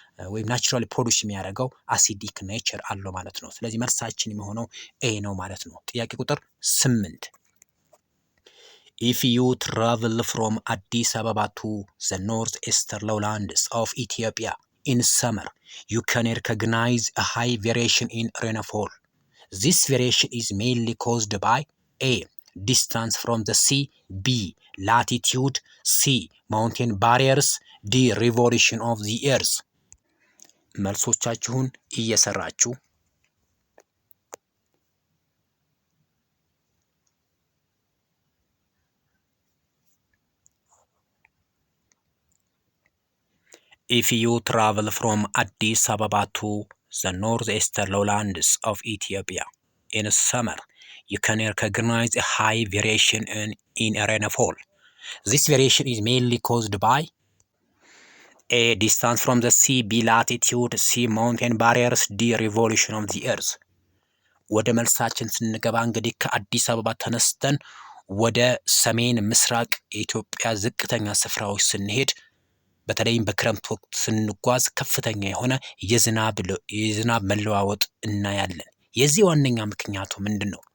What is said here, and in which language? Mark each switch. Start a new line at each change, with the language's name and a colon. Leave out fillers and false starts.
Amharic: ወይም ናቹራሊ ፕሮዲዩስ የሚያደርገው አሲዲክ ኔቸር አለው ማለት ነው። ስለዚህ መልሳችን የሚሆነው ኤ ነው ማለት ነው። ጥያቄ ቁጥር 8
English: If you travel from Addis Ababa to the northeastern lowlands of Ethiopia in summer, you can recognize a high variation in rainfall. This variation is mainly caused by A. Distance from the sea, B. Latitude, C. Mountain barriers, D. Revolution of the earth.
Amharic: መልሶቻችሁን እየሰራችሁ
English: If you travel from Addis Ababa to the northeastern lowlands of Ethiopia in summer, you can recognize a high variation in rainfall. This variation is mainly caused by A. Distance from the sea, B. Latitude, C. Mountain barriers, D. Revolution of the earth.
Amharic: ወደ መልሳችን ስንገባ እንግዲህ ከአዲስ አበባ ተነስተን ወደ ሰሜን ምስራቅ የኢትዮጵያ ዝቅተኛ ስፍራዎች ስንሄድ በተለይም በክረምት ወቅት ስንጓዝ ከፍተኛ የሆነ የዝናብ መለዋወጥ እናያለን። የዚህ ዋነኛ ምክንያቱ ምንድን ነው?